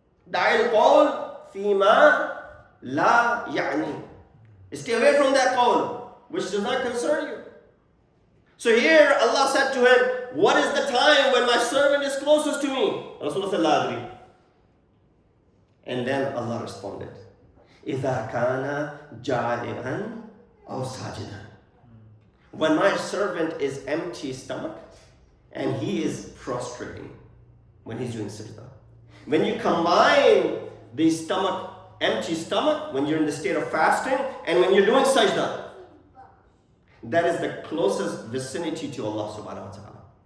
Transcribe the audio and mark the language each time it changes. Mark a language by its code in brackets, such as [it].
[ar] دع القول فيما لا يعني. [en] Stay away from that qawl, which does not concern you. So here Allah said to him, what is the time when my servant is closest to me? Rasulullah said, [ar] La adri. [en] And then Allah responded, [ar] إِذَا كَانَ جَائِعًا أَوْ سَاجِدًا. [en] When my servant is empty stomach and he is prostrating, when he's doing sajda. When you combine the stomach, empty stomach, when you're in the state of fasting, and when you're doing sajda, that is the closest vicinity to Allah subhanahu wa ta'ala.